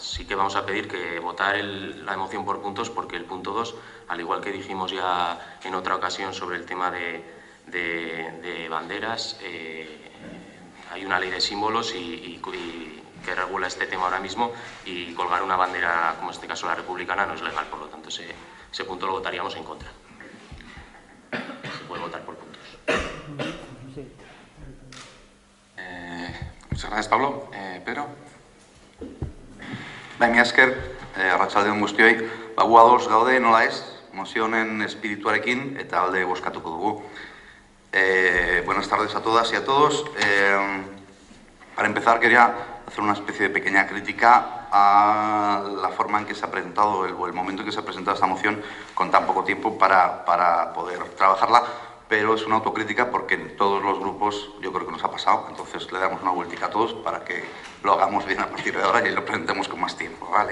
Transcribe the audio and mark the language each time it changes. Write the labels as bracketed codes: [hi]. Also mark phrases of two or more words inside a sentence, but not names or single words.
[es] Sí que vamos a pedir que votar la moción por puntos, porque el punto 2, al igual que dijimos ya en otra ocasión sobre el tema de banderas, hay una ley de símbolos y que regula este tema ahora mismo, y colgar una bandera, como en este caso la republicana, no es legal. Por lo tanto, ese punto lo votaríamos en contra. Se puede votar por puntos. Muchas gracias, Pablo. Pedro. [eu] Mila esker, arratsaldeon guztioi, gu ados gaude nola ez, mozionen espirituarekin eta alde bozkatuko dugu. [es] Buenas tardes a todas y a todos. Para empezar, quería hacer una especie de pequeña crítica a la forma en que se ha presentado, o el momento en que se ha presentado esta moción con tan poco tiempo para poder trabajarla, pero es una autocrítica porque en todos los grupos yo creo que nos ha pasado, entonces le damos una vueltica a todos para que lo hagamos bien a partir de ahora y lo presentemos con más tiempo, ¿vale?